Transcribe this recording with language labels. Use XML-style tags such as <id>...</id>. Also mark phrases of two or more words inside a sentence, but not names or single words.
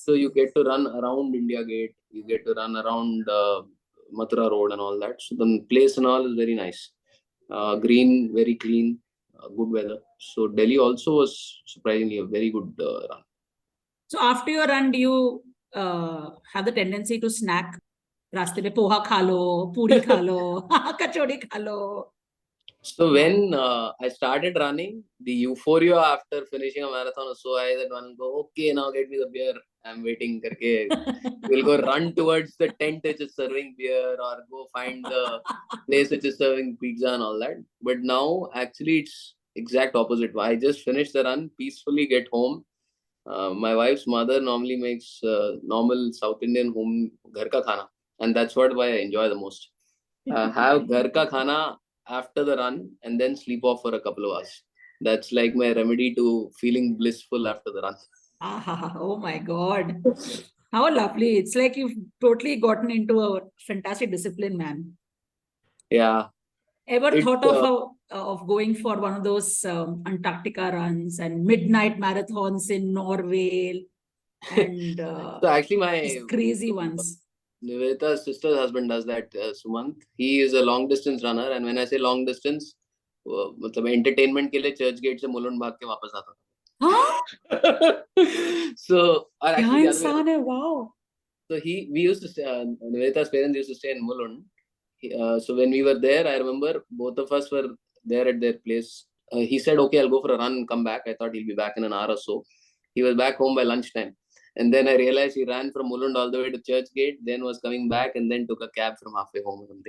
<en>So you get to run around India Gate. You get to run around Mathura Road and all that. So the place and all is very nice. Green, very clean, good weather. So Delhi also was surprisingly a very good run. So after your run, do you have the tendency to snack?</en> <hi>रास्ते में पोहा खा लो, पूरी खा लो, कचौरी खा लो.</hi> <en>So when I started running, the euphoria after finishing a marathon was so high that one go, okay, now get me the beer. I'm waiting. Karke. We'll go run towards the tent which is serving beer or go find the place which is serving pizza and all that. But now actually it's exact opposite. I just finished the run, peacefully get home. My wife's mother normally makes normal South Indian home</en> <hi>घर का खाना,</hi> <en>and that's what why I enjoy the most. Have</en> <hi>घर का खाना</hi> <en>after the run and then sleep off for a couple of hours. That's like my remedy to feeling blissful after the run. Oh my God. How lovely. It's like you've totally gotten into a fantastic discipline, man. Yeah. Ever thought of going for one of those Antarctica runs and midnight marathons in Norway and so actually crazy ones? Nivedita's sister's husband does that, Sumant. He is a long distance runner, and when I say long distance, entertainment</en> <hi>के लिए church gate से मुलुंड भाग के वापस आता था.</hi> <en>So, wow. So we used to stay, Nivedita's parents used to stay in Mulund. So when we were there, I remember both of us were there at their place. He said, okay, I'll go for a run and come back. I thought he'll be back in an hour or so. He was back home by lunchtime. And then I realized he ran from Mulund all the way to Churchgate, then was coming back and then took a cab from halfway home or something.</en>